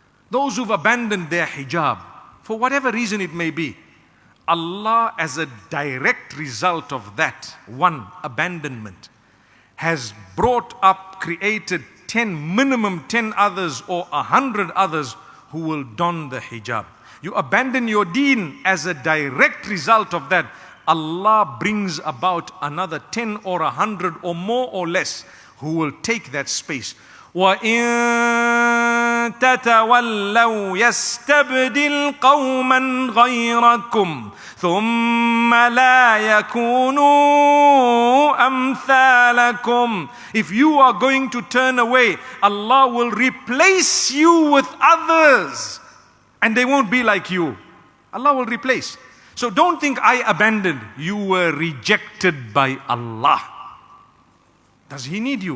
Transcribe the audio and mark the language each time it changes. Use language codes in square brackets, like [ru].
[en] Those who've abandoned their hijab, for whatever reason it may be, Allah, as a direct result of that one abandonment, has brought up, created minimum 10 others or 100 others who will don the hijab. You abandon your deen, as a direct result of that, Allah brings about another 10 or 100 or more or less who will take that space. [ar] وَإِن تتولوا يستبدل قوما غيركم ثم لا يكونوا أمثالكم. [en] If you are going to turn away, Allah will replace you with others and they won't be like you. Allah will replace. So don't think I abandoned. You were rejected by Allah. Does He need you?